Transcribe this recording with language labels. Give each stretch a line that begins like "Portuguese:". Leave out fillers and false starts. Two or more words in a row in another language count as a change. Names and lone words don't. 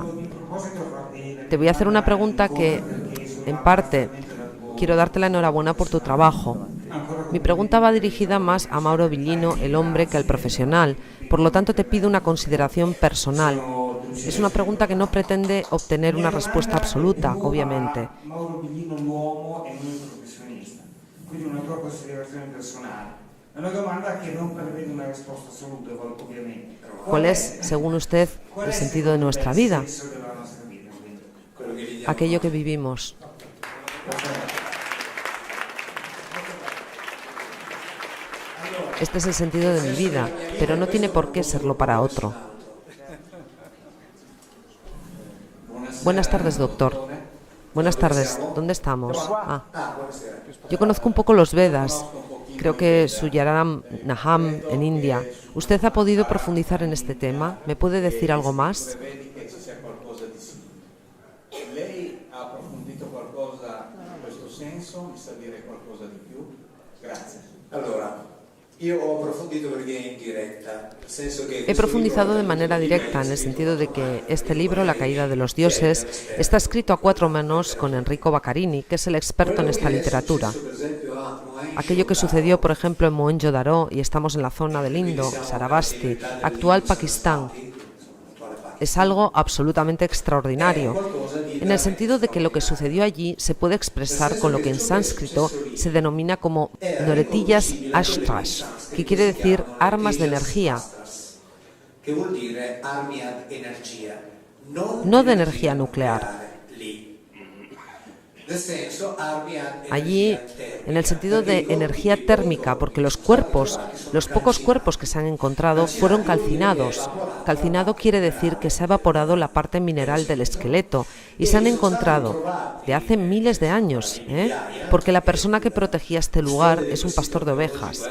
Spanish: Te voy a hacer una pregunta que, en parte, quiero darte la enhorabuena por tu trabajo. Mi pregunta va dirigida más a Mauro Villino, el hombre, que al profesional. Por lo tanto, te pido una consideración personal. Es una pregunta que no pretende obtener una respuesta absoluta, obviamente.
Italian: Mauro Villino, l'uomo, e non il professionista. Quindi una tua considerazione personale. È una domanda che non prevede una risposta assoluta, ovviamente.
Spanish: ¿Cuál es, según usted, el sentido de nuestra vida? Aquello que vivimos. Este es el sentido de mi vida, pero no tiene por qué serlo para otro. Buenas tardes, doctor. Buenas tardes. ¿Dónde estamos? Yo conozco un poco los Vedas. Creo que Suyaram Naham en India. ¿Usted ha podido profundizar en este tema? ¿Me puede decir algo más?
Italian: Lei ha approfondito qualcosa in questo senso? Mi sa dire qualcosa di più? Grazie. Allora, io ho approfondito perché è in diretta, nel senso che
Spanish: He profundizado de manera directa en el sentido de que este libro, La caída de los dioses, está escrito a 4 manos con Enrico Baccarini, que es el experto en esta literatura. Aquello que sucedió, por ejemplo, en Mohenjo-Daro, y estamos en la zona del Indo, Sarabasti, actual Pakistán, es algo absolutamente extraordinario, en el sentido de que lo que sucedió allí se puede expresar con lo que en sánscrito se denomina como noretillas ashtrash, que quiere decir armas de energía,
Italian: che vuol dire armi ad energia,
Spanish: no de energía nuclear. Allí, en el sentido de energía térmica, porque los pocos cuerpos que se han encontrado fueron calcinados. Calcinado quiere decir que se ha evaporado la parte mineral del esqueleto y se han encontrado de hace miles de años, porque la persona que protegía este lugar es un pastor de ovejas.